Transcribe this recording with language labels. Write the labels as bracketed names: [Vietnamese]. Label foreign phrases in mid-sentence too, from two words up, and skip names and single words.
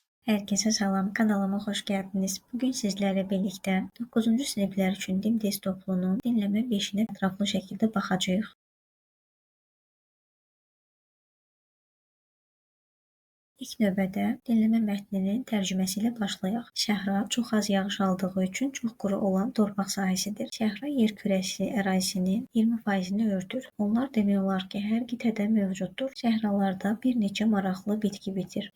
[Turkish] Herkese salam, kanalıma hoş geldiniz. Bugün sizlerle birlikte 9. sınıflar için din test topluluğunun dinleme 5'ine etraflı şekilde bakacağız. [Azerbaijani] İlk növbədə dinləmə mətninin tərcüməsi ilə başlayaq. Səhra çox az yağış aldığı üçün çox quru olan torpaq sahəsidir. Səhra yer kürəsi ərazisinin 20%-ni örtür. Onlar demək olar ki, hər qitədə mövcuddur. Səhralarda bir neçə maraqlı bitki bitir.